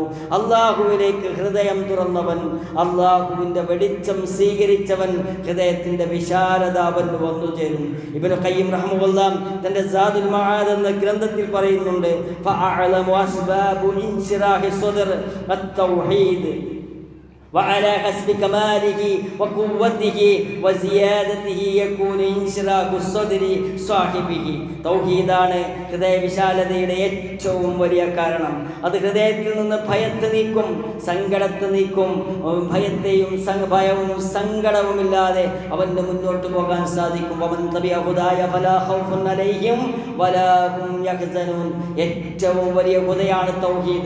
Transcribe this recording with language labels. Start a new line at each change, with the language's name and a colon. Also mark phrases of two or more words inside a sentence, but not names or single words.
Malayalam: അള്ളാഹുവിലേക്ക് ഹൃദയം തുറന്നവൻ, അള്ളാഹുവിന്റെ വെളിച്ചം സ്വീകരിച്ചവൻ, ഹൃദയത്തിന്റെ വിശാലത അവന് വന്നു ചേരും. ഇബ്നു ഖയ്യിം റഹ്മഹുല്ലാഹ് തന്റെ സാദുൽ മആദ് എന്ന ഗ്രന്ഥത്തിൽ പറയുന്നുണ്ട്,
Arabic: فأعظم أسباب انشراح الصدر التوحيد وعلى حسب كماله وقوته وزيادته يكون انشراح الصدر صاحبه.
Malayalam: തൗഹീദാണ് ഹൃദയ വിശാലതയുടെ ഏറ്റവും വലിയ കാരണം. അത് ഹൃദയത്തിൽ നിന്ന് ഭയത്തെ നീക്കും, സങ്കടത്തെ നീക്കും. ഭയവും സങ്കടവുമില്ലാതെ അവന് മുന്നോട്ട് പോകാൻ സാധിക്കും. ഏറ്റവും വലിയ ഹുദയാണ് തൗഹീദ്.